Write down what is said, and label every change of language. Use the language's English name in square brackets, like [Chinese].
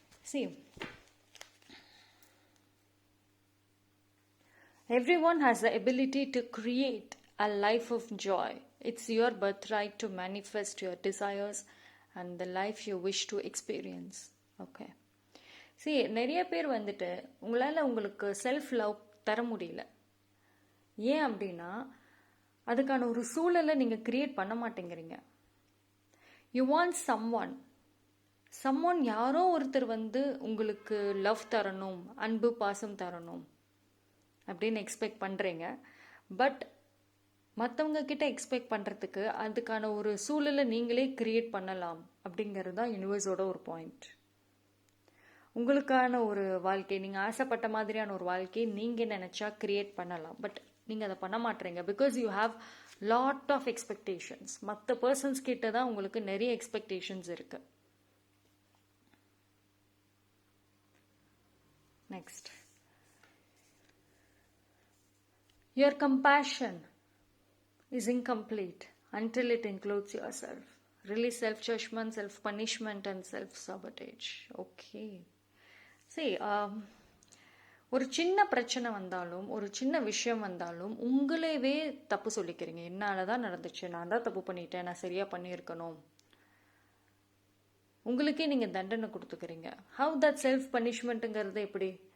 [English] See, everyone has the ability to create a life of joy. It's your birthright to manifest your desires and the life you wish to experience. Okay. [Tamil] See, நிறைய பேர் உங்களால் உங்களுக்கு self love தர முடியல. ஏன் அப்படின்னா அதுக்கான ஒரு சூழலை நீங்கள் கிரியேட் பண்ண மாட்டேங்கிறீங்க. [English] you want someone [Tamil] யாரோ ஒருத்தர் உங்களுக்கு லவ் தரணும், அன்பு பாசம் தரணும் அப்படின்னு எக்ஸ்பெக்ட் பண்ணுறீங்க. பட் மற்றவங்க கிட்ட எக்ஸ்பெக்ட் பண்ணுறதுக்கு அதுக்கான ஒரு சூழலை நீங்களே கிரியேட் பண்ணலாம் அப்படிங்கிறது தான் யூனிவர்ஸோட ஒரு பாயிண்ட். உங்களுக்கான ஒரு வாழ்க்கை, நீங்கள் ஆசைப்பட்ட மாதிரியான ஒரு வாழ்க்கையை நீங்கள் நினச்சா கிரியேட் பண்ணலாம். பட் நீங்கள் அதை பண்ண மாட்டீங்க [English] Because you have lot of expectations. [Tamil] மற்ற பர்சன்ஸ் கிட்ட தான் உங்களுக்கு நிறைய எக்ஸ்பெக்டேஷன்ஸ் இருக்கு. Next, [English] your compassion is incomplete until it includes yourself. Really self-judgment, self-punishment and self-sabotage. Okay. [Tamil] See, ஒரு சின்ன பிரச்சனை வந்தாலும், ஒரு சின்ன விஷயம் வந்தாலும் உங்களேவே தப்பு சொல்லிக்கிறீங்க. என்னால் தான் நடந்துச்சு, நான் தான் தப்பு பண்ணிட்டேன், நான் சரியாக பண்ணியிருக்கணும். உங்களுக்கே நீங்கள் தண்டனை கொடுத்துக்கிறீங்க. [English] how that [Tamil] செல்ஃப் பனிஷ்மெண்ட்டுங்கிறது எப்படி?